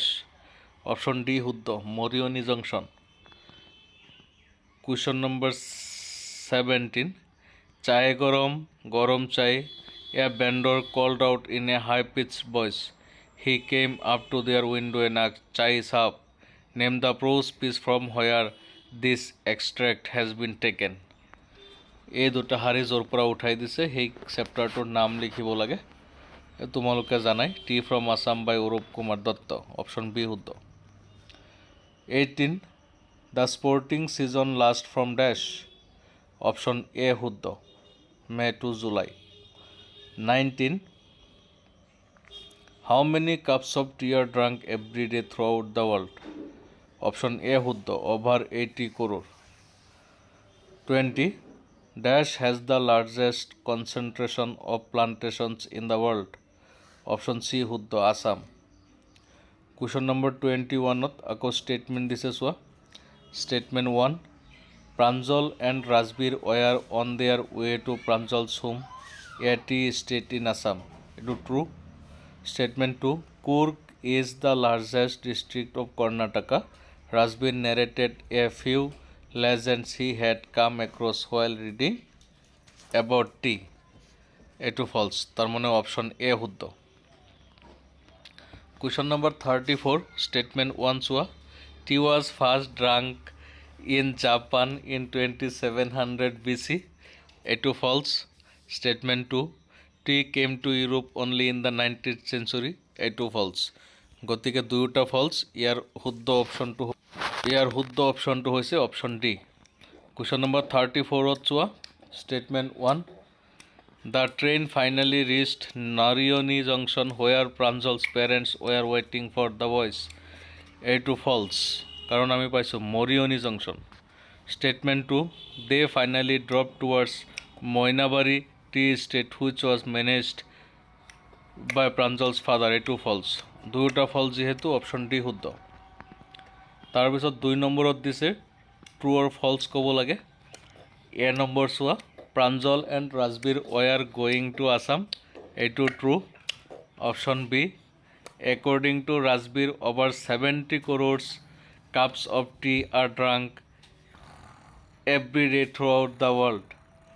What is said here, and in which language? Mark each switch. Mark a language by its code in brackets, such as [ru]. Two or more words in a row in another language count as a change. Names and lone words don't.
[as] Option D শুদ্ধ, Morioni Junction. [en] Question number 17. Chai gorom chai, a vendor called out in a high-pitched voice. He came up to their window and asked, Chai sahab, name the prose piece from where this extract has been taken. [as] এই দুটা হাৰি য'ৰ পৰা উঠাই দিছে সেই চেপ্টাৰটোৰ নাম লিখিব লাগে। তোমালোকে জানাই, টি ফ্ৰম আছাম বাই অৰূপ কুমাৰ দত্ত। [en] option B [as] শুদ্ধ। 18. [en] the sporting season last from Dash. [as] অপশ্যন এ শুদ্ধ, [en] May to July. 19. how many cups of tea are drunk every day throughout the world. [as] অপশ্যন এ শুদ্ধ, [en] over 80 crore. [as] 20. [en] Dash has the largest concentration of plantations in the world. Option C শুদ্ধ, Assam. Question number 21ত আকৌ statement [as] দিছে চোৱা। [en] Statement 1. Pranjal and Rasbir were on their way to Pranjal's home, a tea estate in Assam. It is true. Statement 2. Kurg is the largest district of Karnataka. Rasbir narrated a few legends he had come across while reading about tea. It is false. [as] তার মানে অপশন এ শুদ্ধ। [en] Question number 34. Statement 1 চোৱা। Tea was first drunk in Japan in 2700 BC. It is false. Statement 2. Tea came to Europe only in the 19th century. It is false. [as] গতিকে দুয়োটা ফলছ। ইয়াৰ শুদ্ধ অপশ্যনটো হৈছে [en] option D. Question number 34ত চোৱা। Statement 1. The train finally reached Morioni Junction where Pranjal's parents were waiting for the boys. It is false. [as] কারণ আমি পাইছোঁ [en] Morioni Junction. Statement 2. They finally drove towards Moinabari tea estate which was managed by Pranjal's father. It is false. [as] দুয়োটা ফলছ যেহেতু [en] option D [as] শুদ্ধ। তাৰপিছত 2 নম্বৰত দিছে [en] true or false [as] ক'ব লাগে। এ নম্বৰ চোৱা। [en] Pranjal and Rasbir were going to Assam. It is true. Option B. According to Rasbir, over 70 crore cups of tea are drunk every day throughout the world.